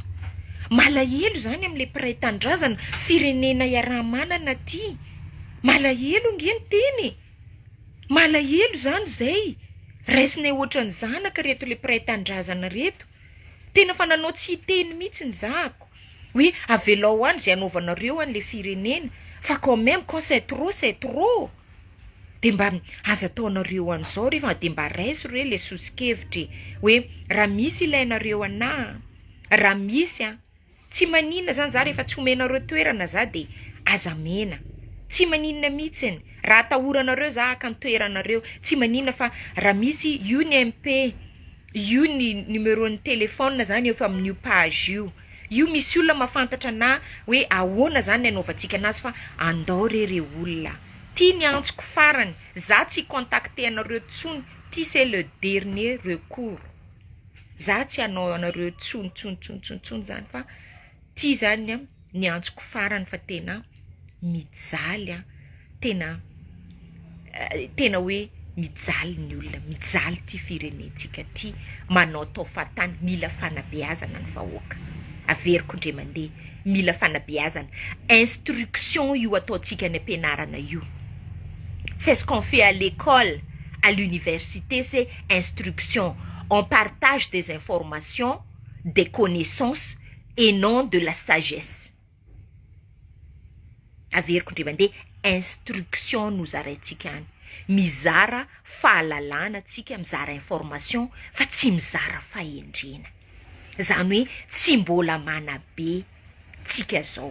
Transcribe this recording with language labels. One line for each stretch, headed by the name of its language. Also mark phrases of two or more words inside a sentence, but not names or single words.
Malagasy: Malahelo zany amin'le mpiray tandrazana, firenena iaraha-manana ty. Malahelo nge ny teny. Malahelo zany zay. Raisinay ohatran'ny zanaka reto le mpiray tandrazana reto. Tena fa nanao tsy hiteny mihitsy ny zako. Oui, avelao any zay anaovanareo an'le firenena.
French: Fa quand même, quand c'est trop, c'est trop.
Malagasy: De mba aza ataonareo an'izao rehefa de mba raisy re le sosikevitra hoe raha misy ilainareo ana, raha misy tsy maninona zany za rehefa tsy omenareo toerana za de aza mena. Tsy maninona mihitsy. Raha atahoranareo za haka ny toeranareo, tsy maninona fa raha misy io ny MP, io ny numéro ny telefona zany efa amin'io page io. Io misy olona mahafantatra na hoe ahoana zany anaovantsika anazy fa andao re olona. Ty ny antsoko farany, za tsy contacter anareo tsony, ty
French: c'est le dernier recours.
Malagasy: Za tsy anao anareo tsony zany fa ty zany ny antsoko farany fa tena mijaly tena hoe mijaly ny olona, mijaly ty firenentsika ty, manao tao fatany, mila fanabeazana ny vahoaka. Averiko ndre mandeha, mila fanabeazana. Instruction io ataotsika ny ampianarana io.
French: C'est ce qu'on fait à l'école, à l'université, c'est instruction. On partage des informations, des connaissances et non de la sagesse.
Malagasy: Averiko ndre mandeha, instruction no zaraintsika any. Mizara fahalalana tsika, mizara information fa tsy mizara fahendrena. Zany hoe tsy mbola manabe tsika zao.